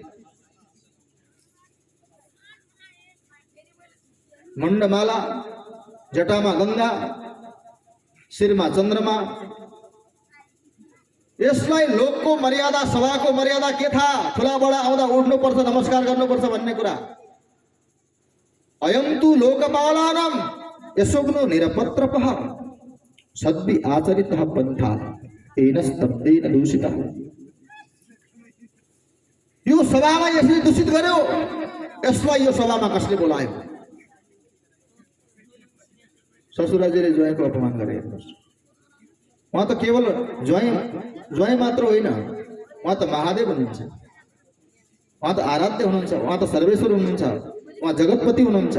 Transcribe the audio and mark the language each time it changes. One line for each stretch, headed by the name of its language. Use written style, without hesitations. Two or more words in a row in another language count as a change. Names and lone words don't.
Nepali: मण्डमाला, जटामा गंगा, शिरमा चन्द्रमा। यसलाई लोकको मर्यादा, सभाको मर्यादा के थाहा? ठुला बडा आउँदा उठ्नुपर्छ, नमस्कार गर्नुपर्छ भन्ने कुरा।
Sanskrit: अयं तु लोकपालानां यशोग्नो निरपत्रपः। सद्भि आचरितः पन्था तेन स्तब्धेन दूषितः।
Nepali: यो सभामा यसले दूषित गर्यो, यसलाई यो सभामा कसले बोलायो? ससुराजीले ज्वाइँको अपमान गरे। उहाँ त केवल ज्वाइँ मात्र होइन, उहाँ त महादेव हुनुहुन्छ, उहाँ त आराध्य हुनुहुन्छ, उहाँ त सर्वेश्वर हुनुहुन्छ, उहाँ जगतपति हुनुहुन्छ।